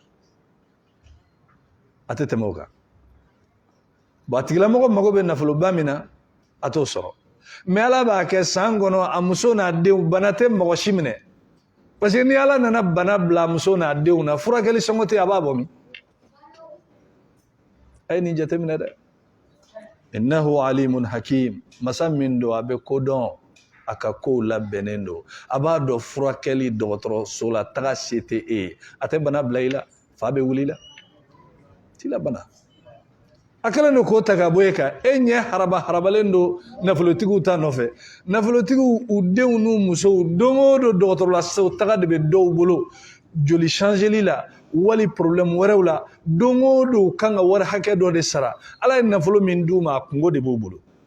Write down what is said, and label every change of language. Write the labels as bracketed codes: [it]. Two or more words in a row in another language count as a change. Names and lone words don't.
[bm] a tɛ tɛmɛ o kan bon a tigilamɔgɔ mago bɛ nafoloba min na a t'o sɔrɔ mais ala b'a kɛ san kɔnɔ a muso n'a denw bana tɛ mɔgɔ si minɛ parce que ni ala nana bana bila muso n'a denw na furakɛli sɔngɔ tɛ a b'a bɔ min a ye nin jateminɛ dɛ [ar] إنه عليم حكيم [bm] masa min don a bɛ ko dɔn a ka kow labɛnnen don a b'a dɔn furakɛli dɔgɔtɔrɔso la taga se tɛ e ye a tɛ bana bila i la fa bɛ wuli la t'i la bana a kɛlen don k'o ta ka bɔ e kan e ɲɛ harabalen don nafolotigiw ta nɔfɛ nafolotigiw u denw n'u musow don o don dɔgɔtɔrɔlaso taga de bɛ dɔw bolo joli changeli la wali problème wɛrɛw la don o don kan ka wari hakɛ dɔ de sara ala ye nafolo min d'u ma a kungo de b'u bolo